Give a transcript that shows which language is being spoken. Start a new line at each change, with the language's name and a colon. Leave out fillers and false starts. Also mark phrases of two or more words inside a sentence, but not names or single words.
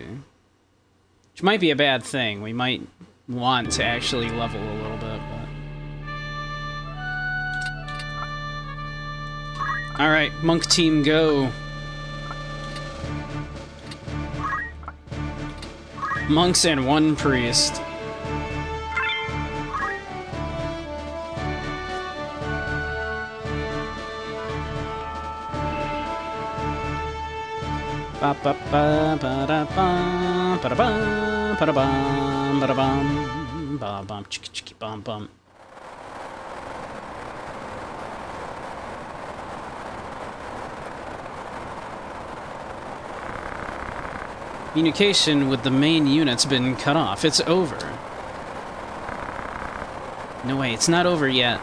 English: Which might be a bad thing. We might want to actually level a little bit, but... Alright, monk team go. Monks and one priest. Ba ba ba ba da ba ba da ba ba da bum ba da bum ba bum, chicka chicka bum bum. Communication with the main unit's been cut off. It's over. No way, it's not over yet.